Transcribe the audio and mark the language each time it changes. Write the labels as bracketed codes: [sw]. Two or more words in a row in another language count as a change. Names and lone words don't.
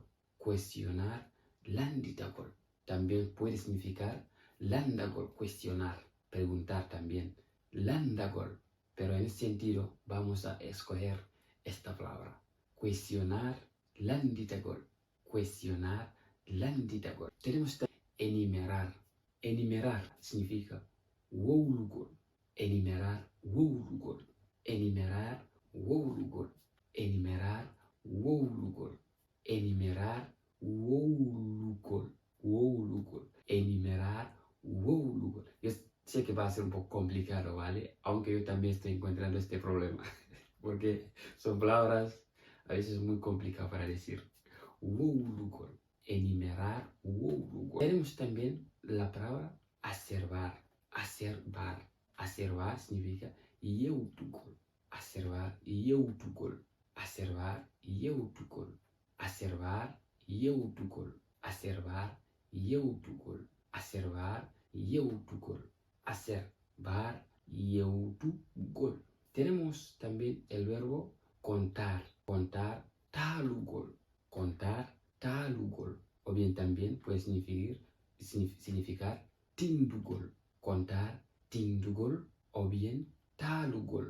[es] Cuestionar, landitagol. También puede significar landagol, cuestionar, preguntar también. Landagol, pero en ese sentido vamos a escoger esta palabra. Cuestionar, landitagol. Cuestionar, landitagol. Tenemos enumerar. Enumerar significa woulugol. Enumerar, woulugol. Enumerar, woulugol. Enumerar, woulugol. Enumerar, woulugol. Woulugol. Enumerar, woulugol. Yo sé que va a ser un poco complicado, ¿vale? Aunque yo también estoy encontrando este problema. Porque son palabras a veces muy complicadas para decir. Woulugol. Enumerar, woulugol. Tenemos también la palabra acerbar. Acerbar. Acerbar significa yeutugol. Acerbar, yeutugol. Acerbar, yeutugol. Acerbar, yeutugol. Acerbar, yeutugol. Acerbar, yeutugol. Acerbar, yeutugol. Tenemos también el verbo contar. Contar, talugol. Contar, talugol. O bien también puede significar tindugol. Contar, tindugol. O bien talugol.